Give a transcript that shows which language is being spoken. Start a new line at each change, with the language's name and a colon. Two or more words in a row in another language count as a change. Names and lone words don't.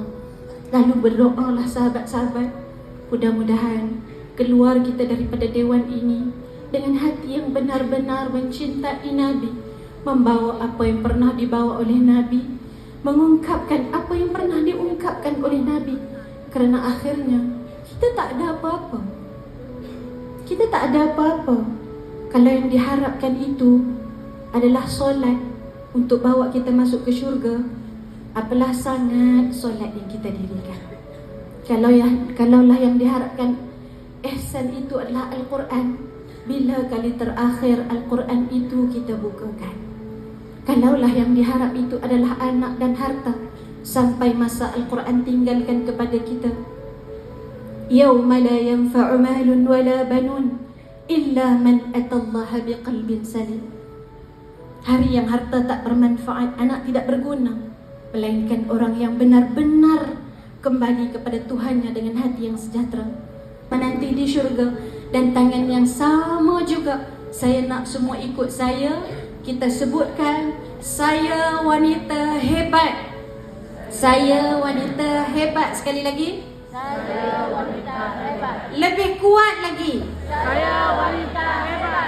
Malay: Lalu berdoalah sahabat-sahabat. Mudah-mudahan keluar kita daripada dewan ini dengan hati yang benar-benar mencintai Nabi, membawa apa yang pernah dibawa oleh Nabi, mengungkapkan apa yang pernah diungkapkan oleh Nabi. Kerana akhirnya kita tak ada apa-apa. Kita tak ada apa-apa. Kalau yang diharapkan itu adalah solat untuk bawa kita masuk ke syurga, apalah sangat solat yang kita dirikan. Kalaulah yang diharapkan ihsan itu adalah Al-Quran, bila kali terakhir Al-Quran itu kita bukakan? Kalaulah yang diharap itu adalah anak dan harta, sampai masa Al-Quran tinggalkan kepada kita,
Arabic: يوم لا ينفع مال ولا بنون إلا من أتى الله بقلب سليم.
Malay: Hari yang harta tak bermanfaat, anak tidak berguna, melainkan orang yang benar-benar kembali kepada Tuhannya dengan hati yang sejahtera, menanti di syurga. Dan tangan yang sama juga, saya nak semua ikut saya. Kita sebutkan, saya wanita hebat. Saya wanita hebat. Sekali lagi, saya wanita hebat. Lebih kuat lagi, saya wanita hebat.